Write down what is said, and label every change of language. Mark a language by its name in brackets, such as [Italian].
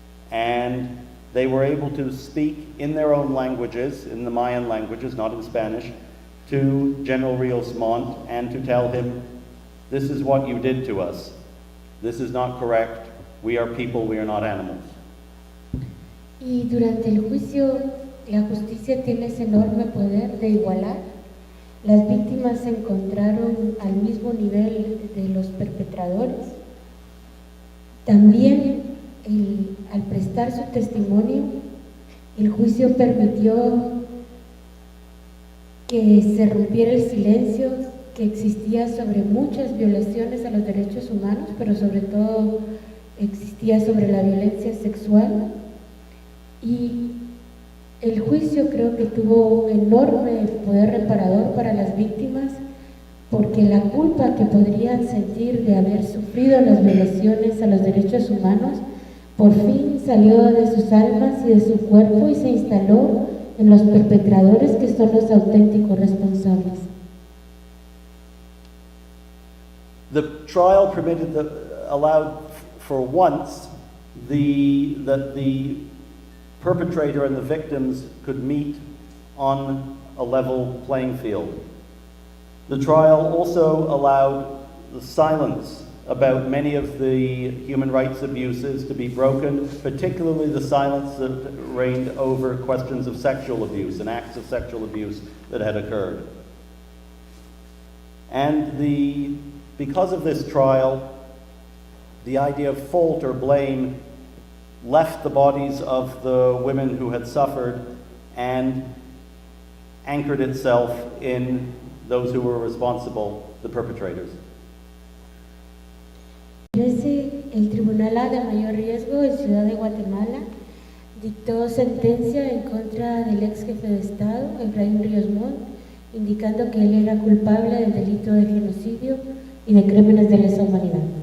[English] And they were able to speak in their own languages, in the Mayan languages, not in Spanish, to General Rios Montt and to tell him, this is what you did to us. This is not correct. We are people, we are not animals. [Spanish] Y durante el juicio, la justicia tiene ese enorme poder de igualar. Las víctimas se encontraron al mismo nivel de los perpetradores. También, al prestar su testimonio, el juicio permitió que se rompiera el silencio que existía sobre muchas violaciones a los derechos humanos, pero sobre todo existía sobre la violencia sexual. Y el juicio creo que tuvo un enorme poder reparador para las víctimas, porque la culpa que podrían sentir de haber sufrido las violaciones a los derechos humanos por fin salió de sus almas y de su cuerpo y se instaló en los perpetradores, que son los auténticos responsables. [English] The trial allowed for once that the perpetrator and the victims could meet on a level playing field. The trial also allowed the silence about many of the human rights abuses to be broken, particularly the silence that reigned over questions of sexual abuse and acts of sexual abuse that had occurred. And because of this trial, the idea of fault or blame left the bodies of the women who had suffered, and anchored itself in those who were responsible, the perpetrators. [Spanish] El Tribunal A de Mayor Riesgo en Ciudad de Guatemala dictó sentencia en contra del ex jefe de Estado, Efraín Ríos Montt, indicando que él era culpable del delito de genocidio y de crímenes de lesa humanidad.